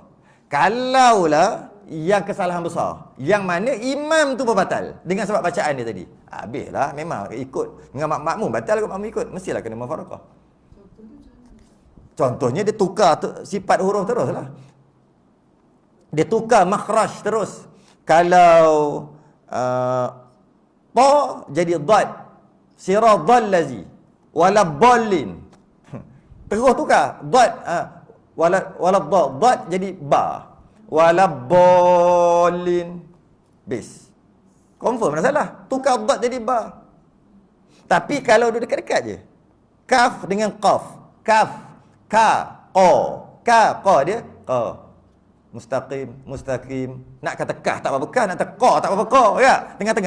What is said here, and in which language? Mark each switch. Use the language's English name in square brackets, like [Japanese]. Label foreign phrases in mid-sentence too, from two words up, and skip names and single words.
[Malay] Kalaulah yang kesalahan besar, yang mana imam tu berbatal dengan sebab bacaan dia tadi, habislah, memang ikut dengan makmum, batal kot makmum ikut, mestilah kena mufarakah. Contohnya dia tukar sifat huruf terus lah. Dia tukar makhraj terus. Kalau ta jadi dad, [Arabic] صراط الذين ولا الضالين. [Malay] Terus tukar dad wala dad jadi ba. [Arabic] ولا الضالين. Base. [Malay] Confirm dah salah. Tukar dad jadi ba. Tapi kalau dia dekat-dekat je. Kaf dengan qaf. Kaf, ka, qa. Qa dia qa. Mustaqim. Nak kata kah tak apa-apa, nak kata qa tak apa-apa, qa ya, tengah-tengah.